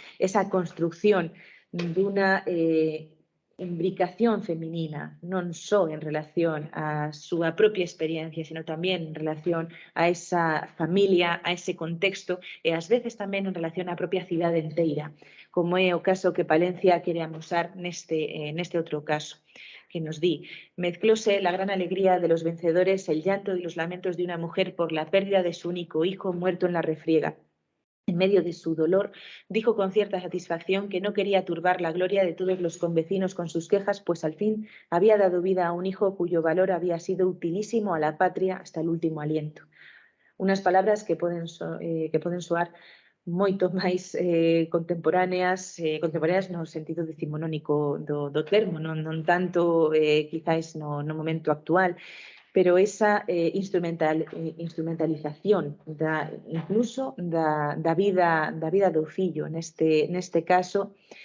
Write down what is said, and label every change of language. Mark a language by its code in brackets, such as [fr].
[gl] Esa construcción dunha imbricación feminina, non só en relación á súa propia experiencia, sino tamén en relación a esa familia, a ese contexto e ás veces tamén en relación á propia cidade inteira, como é o caso que Palencia quere amosar neste outro caso. que nos di. [es] Mezclóse la gran alegría de los vencedores, el llanto y los lamentos de una mujer por la pérdida de su único hijo muerto en la refriega. En medio de su dolor, dijo con cierta satisfacción que no quería turbar la gloria de todos los convecinos con sus quejas, pues al fin había dado vida a un hijo cuyo valor había sido utilísimo a la patria hasta el último aliento. [gl] Unas palabras que poden soar moito máis contemporáneas no sentido decimonónico do termo, non tanto quizáis no momento actual, pero esa instrumentalización incluso da vida do fillo neste caso,